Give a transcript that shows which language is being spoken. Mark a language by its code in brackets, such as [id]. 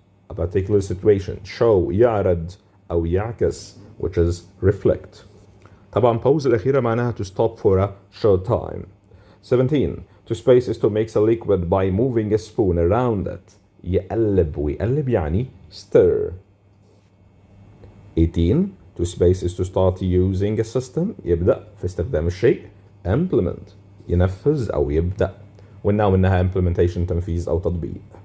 [en] A particular situation. show [ar] يعرض أو يعكس [en] which is reflect. طبعا pause الأخيرة معناها to stop for a short time. 17 to space is to mix a liquid by moving a spoon around it. [ar] يقلب ويقلب يعني stir. [en] 18 to space is to start using a system. [ar] يبدأ في استخدام الشيء. implement ينفذ أو يبدأ، والنوع منها implementation تنفيذ أو تطبيق.